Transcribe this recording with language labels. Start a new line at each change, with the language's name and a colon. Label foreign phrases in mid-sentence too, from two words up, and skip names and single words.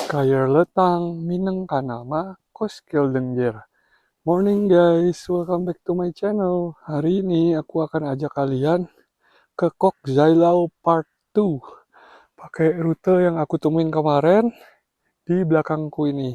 English: Kaya letang mineng kanama koskil dengjer. Morning guys, welcome back to my channel.
Indonesian: Hari ini aku akan ajak kalian ke Kok Zailau Part 2. Pakai rute yang aku temuin kemarin di belakangku ini.